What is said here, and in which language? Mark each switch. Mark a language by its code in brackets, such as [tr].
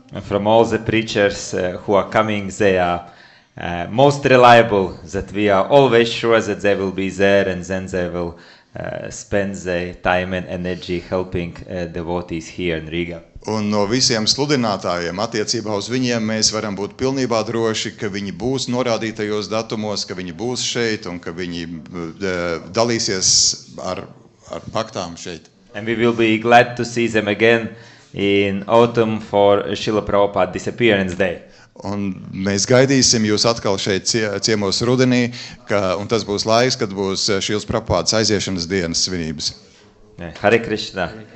[en] And from all the preachers who are coming, they are most reliable, that we are always sure that they will be there, and then they will spend their time and energy helping devotees here in Riga. [lv] Un no visiem sludinātājiem attiecībā uz viņiem mēs varam būt pilnībā droši, ka viņi būs norādītajos datumos, ka viņi būs šeit un ka viņi dalīsies ar faktām šeit. [en] And we will be glad to see them again in autumn for Srila Prabhupada Disappearance Day. [lv] Un mēs gaidīsim jūs atkal šeit ciemos rudenī, un tas būs laiks, kad būs Srilas Prabhupādas aiziešanas dienas svinības. [en] Hare Krishna.